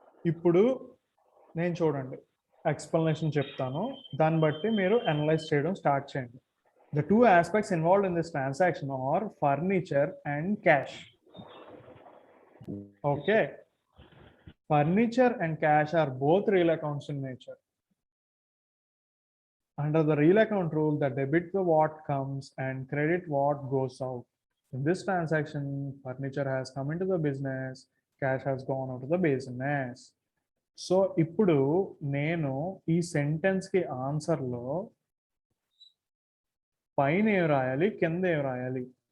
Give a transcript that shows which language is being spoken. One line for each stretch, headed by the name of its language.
Telugu: ఇప్పుడు నేను చూడండి ఎక్స్ప్లెనేషన్ చెప్తాను, దాన్ని బట్టి మీరు అనలైజ్ చేయడం స్టార్ట్ చేయండి.
English: The two aspects involved in this transaction are furniture and cash. Okay, furniture and cash are both real accounts in nature. Under the real account rule, the debit what comes and credit what goes out. In this transaction, furniture has come into the business, cash has gone out of the business.
Telugu: So ఇప్పుడు నేను ఈ sentence కి answer లో పైన ఏం రాయాలి, కింద ఏం రాయాలి?